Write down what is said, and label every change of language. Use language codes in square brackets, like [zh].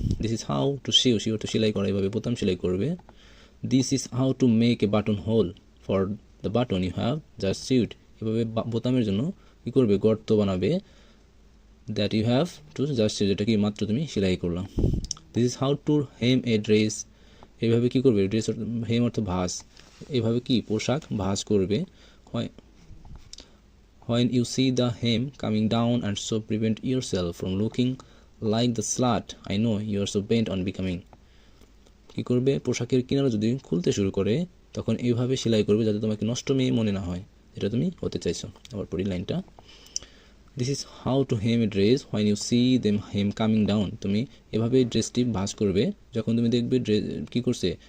[en] this is how to sew, sew [bn] তো সেলাই করা, এভাবে বোতাম সেলাই করবে। [en] this is how to make a button hole for the button you have just sewed, [bn] এভাবে বোতামের জন্য কী করবে? গর্ত বানাবে। [en] that you have to just sewed, [bn] যেটা কি মাত্র তুমি সেলাই করলাম। [en] this is how to hem a dress, [bn] এভাবে কী করবে? ড্রেস হেম অর্থ ভাঁজ, এভাবে কি পোশাক ভাঁজ করবে। [en] When you see the hem coming down and so prevent yourself from looking like the slut, I know you are so bent on becoming, [bn] কী করবে? পোশাকের কিনারা যদি খুলতে শুরু করে তখন এইভাবে সেলাই করবে যাতে তোমাকে নষ্ট মেয়ে মনে না হয়, যেটা তুমি হতে চাইছো। আবার পড়ি লাইনটা। [en] this is how to hem a dress when you see them hem coming down, [bn] তুমি এভাবে ড্রেসটি ভাঁজ করবে যখন তুমি দেখবে কী করছে?